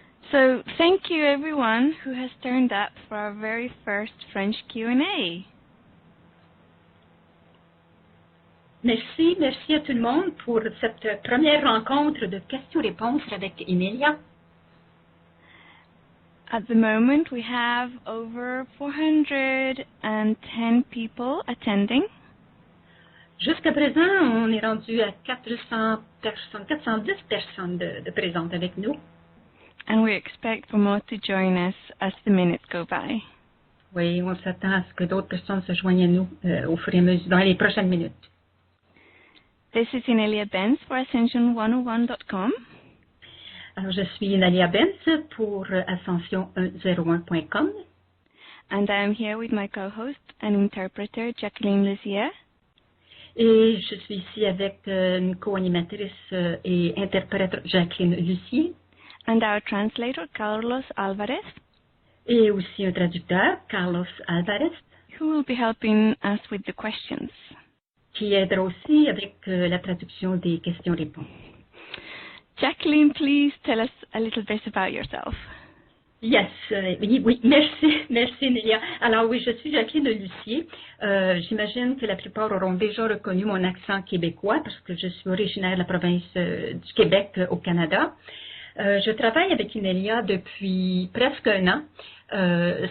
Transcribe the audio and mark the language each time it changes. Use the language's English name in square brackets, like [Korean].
[English] So thank you everyone who has turned up for our very first French Q&A. [French] Merci à tout le monde pour cette première rencontre de questions-réponses avec Enelia. [English] At the moment, we have over 410 people attending. [French] Jusqu'à présent, on est rendu à 410 personnes de présentes avec nous. [English] And we expect for more to join us as the minutes go by. [French] Oui, on s'attend à ce que d'autres personnes se joignent à nous au fur et à mesure dans les prochaines minutes. [English] This is Inelia Benz for Ascension101.com. [French] Alors, je suis Inelia Benz pour Ascension101.com. [English] And I am here with my co-host and interpreter, Jacqueline Luzier. [French] Et je suis ici avec une co-animatrice et interprète, Jacqueline Luzier. [English] And our translator, Carlos Alvarez. [French] Et aussi un traducteur, Carlos Alvarez. [English] Who will be helping us with the questions. [French] Qui aidera aussi avec la traduction des questions-réponses. [English] Jacqueline, please tell us a little bit about yourself. [French] Yes, oui, merci Nélia. Alors oui, je suis Jacqueline Luzier. J'imagine que la plupart auront déjà reconnu mon accent québécois parce que je suis originaire de la province du Québec au Canada. Je travaille avec Inelia depuis presque un an.